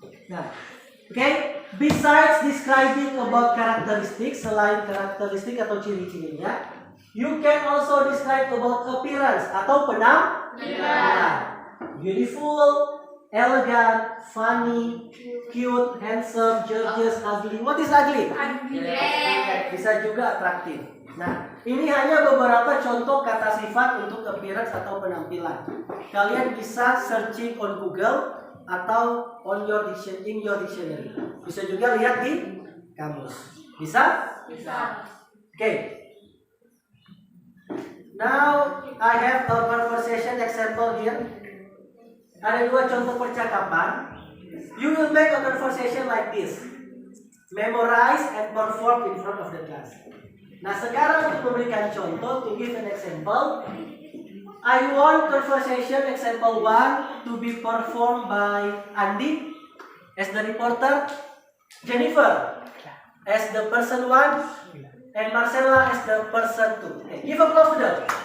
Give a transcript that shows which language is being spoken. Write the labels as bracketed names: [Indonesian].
[English] Nah, okay. Besides describing about characteristics, [Indonesian] selain karakteristik atau ciri-cirinya, [English] you can also describe about appearance atau penampilan. Beautiful, elegant, funny, cute, handsome, gorgeous, ugly. What is ugly? [Indonesian] Bisa juga atraktif. Nah, ini hanya beberapa contoh kata sifat untuk appearance atau penampilan. Kalian bisa searching on Google atau on your dictionary. Bisa juga lihat di kamus. Bisa? Okay. [English] Now I have a conversation example here. [Indonesian] Ada dua contoh percakapan. [English] You will make a conversation like this. Memorize and perform in front of the class. [Indonesian] Nah, sekarang untuk memberikan contoh, [English] to give an example, I want conversation example 1 to be performed by Andi as the reporter, Jennifer as the person 1, and Marcella as the person 2. Okay, give applause to them.